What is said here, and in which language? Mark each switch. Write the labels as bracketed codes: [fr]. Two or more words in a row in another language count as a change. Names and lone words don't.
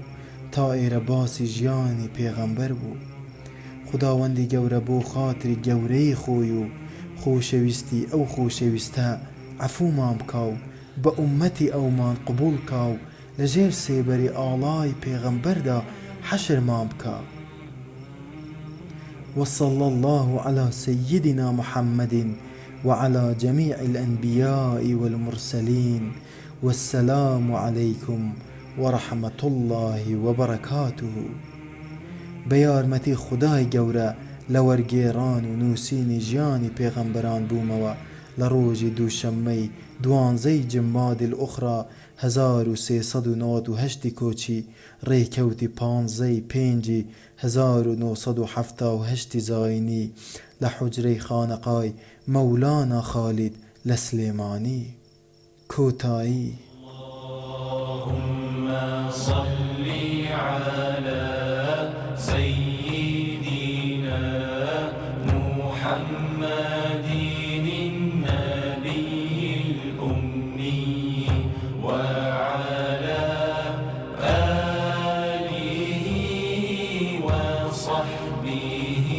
[ckb] تا ئێرە باسی ژیانی پێغەمبەر بوو. خداوەندی گەورە بۆ خاتری گەورەی خۆی و خۆشەویستی ئەو خۆشەویستە عەفومان بکاو بە ئومەتی ئەومان قبوڵ کاو لەژێر سێبەری ئاڵای پێغەمبەردا حەشرمان بکە. [ar] وصلى الله على سيدنا محمد وعلى جميع الأنبياء والمرسلين والسلام عليكم ورحمة الله وبركاته. [ckb] بەیارمەتی خدای گەورە لە وەرگێڕان و نووسینی ژیانی پێغەمبەران بوومەوە لە ڕۆژی دووشەممەی 12 جمادی الئوخرا 1398 کۆچی ڕێکەوتی 15 پێنجی 1978 زاینی لە حوجرەی خانەقای مەولانا خالید لە سلێمانی. کۆتایی. [ar] اللهم صل على سيدنا محمد النبي الأمي وعلى آله وصحبه